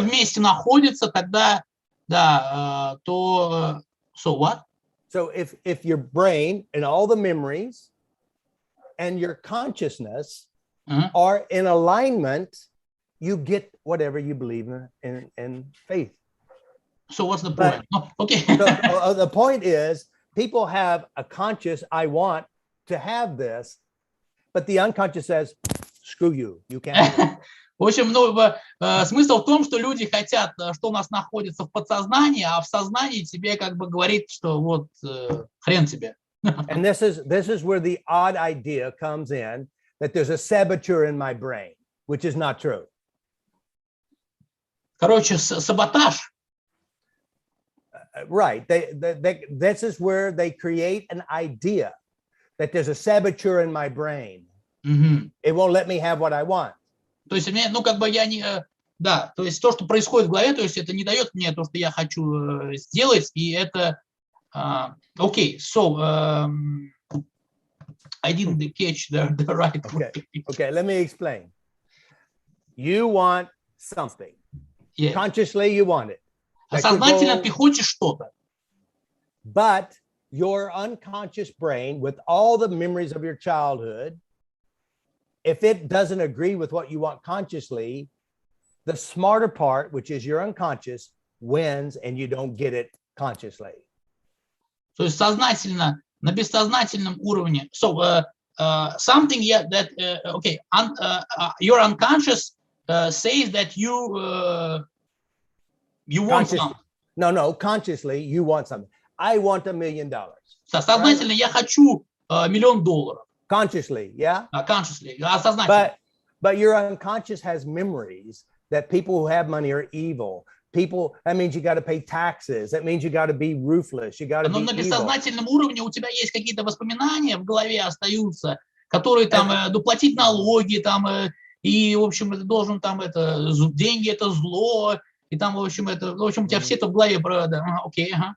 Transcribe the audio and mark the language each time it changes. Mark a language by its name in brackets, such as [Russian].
[Russian] вместе находится, тогда, да, то, [English] so what? So if your brain and all the memories and your consciousness are in alignment, you get whatever you believe in faith. So what's the point? Okay. So, the point is, people have a conscious, I want to have this, but the unconscious says, screw you, you can't do it. [Russian] В общем, ну, смысл в том, что люди хотят, что у нас находится в подсознании, а в сознании тебе как бы говорит, что вот хрен тебе. [English] And this is where the odd idea comes in, that there's a saboteur in my brain, which is not true. [Russian] Короче, саботаж. [English] Right. This is where they create an idea that there's a saboteur in my brain. It won't let me have what I want. [Russian] То есть, ну, как бы я не... Да, то есть то, что происходит в голове, то есть это не дает мне то, что я хочу сделать, и это... Окей, so... [English] I didn't catch the right word. Okay, let me explain. You want something. Yeah. Consciously, you want it. [Russian] Сознательно ты хочешь что-то. [English] But your unconscious brain, with all the memories of your childhood, if it doesn't agree with what you want consciously, the smarter part, which is your unconscious, wins and you don't get it consciously. [Russian] То есть сознательно, на бессознательном уровне. [English] So something that, okay, your unconscious says that you want something. No, consciously you want something. I want $1 million. [Russian] Сознательно я хочу $1 million. [English] Consciously, yeah? Consciously, сознательно. But your unconscious has memories that people who have money are evil. People, that means you got to pay taxes. That means you got to be ruthless. You got to be evil. [Russian] Но на бессознательном уровне у тебя есть какие-то воспоминания в голове остаются, которые там, платить налоги, там, и, в общем, ты должен там, деньги это зло, и там, в общем, у тебя все это в голове, окей,